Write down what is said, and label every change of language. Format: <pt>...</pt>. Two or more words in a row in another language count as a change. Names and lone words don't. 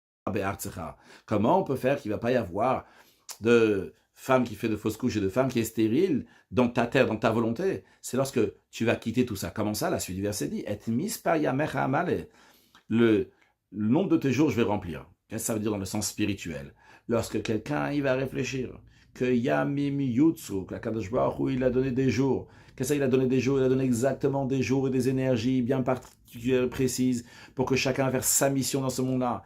<fr>be'artzecha. Comment on peut faire qu'il ne va pas y avoir de femme qui fait de fausses couches et de femme qui est stérile dans ta terre, dans ta volonté? C'est lorsque tu vas quitter tout ça. Comment ça? La suite du verset dit, et</fr> <he>מספר ימיך אמלא.</he> <fr>Le nombre de tes jours, je vais remplir. Qu'est-ce que ça veut dire dans le sens spirituel? Lorsque quelqu'un il va réfléchir que</fr> <he>ימים יוצרו,</he> <fr>que la</fr> <he>קדוש ברוך הוא,</he> <fr>il a donné des jours. Qu'est-ce qu'il a donné des jours? Il a donné exactement des jours et des énergies bien particulières, précises, pour que chacun fasse sa mission dans ce monde-là.</fr>